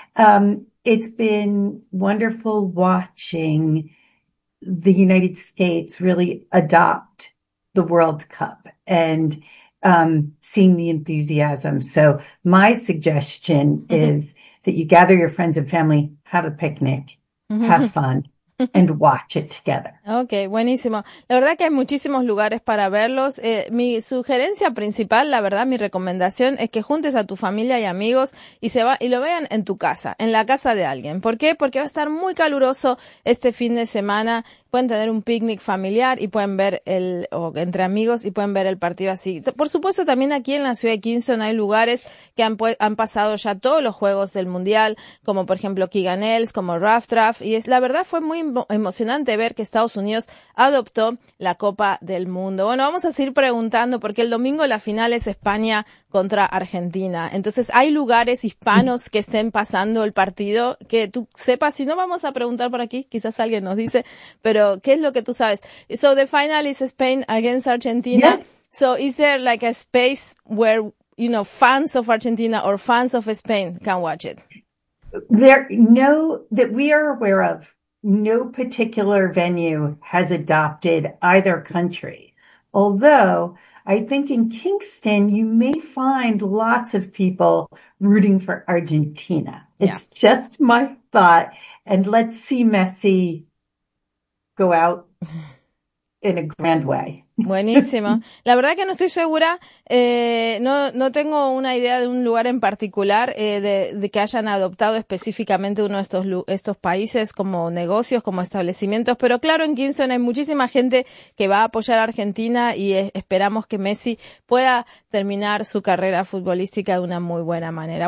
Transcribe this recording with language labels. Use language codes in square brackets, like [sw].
[en] It's been wonderful watching the United States really adopt the World Cup and seeing the enthusiasm. So my suggestion is that you gather your friends and family, have a picnic, have fun, and watch it together. [es] Okay, buenísimo. La verdad que hay muchísimos lugares para verlos. Mi sugerencia principal, la verdad, mi recomendación es que juntes a tu familia y amigos y lo vean en tu casa, en la casa de alguien. ¿Por qué? Porque va a estar muy caluroso este fin de semana. Pueden tener un picnic familiar y pueden ver entre amigos y pueden ver el partido así. Por supuesto, también aquí en la ciudad de Kingston hay lugares que han pasado ya todos los juegos del Mundial, como por ejemplo Keegan Ailes, como Rough Draft, y la verdad fue muy emocionante ver que Estados Unidos adoptó la Copa del Mundo. Bueno, vamos a seguir preguntando porque el domingo la final es España contra Argentina. Entonces, ¿hay lugares hispanos que estén pasando el partido que tú sepas? Si no, vamos a preguntar por aquí, quizás alguien nos dice, pero ¿qué es lo que tú sabes? [en] So the final is Spain against Argentina. Yes. So is there like a space where, you know, fans of Argentina or fans of Spain can watch it? That we are aware of, no particular venue has adopted either country. Although I think in Kingston, you may find lots of people rooting for Argentina. It's just my thought. And let's see Messi go out in a grand way. [es] Buenísimo. La verdad que no estoy segura, no tengo una idea de un lugar en particular de que hayan adoptado específicamente uno de estos países como negocios, como establecimientos, pero claro, en Kingston hay muchísima gente que va a apoyar a Argentina y esperamos que Messi pueda terminar su carrera futbolística de una muy buena manera.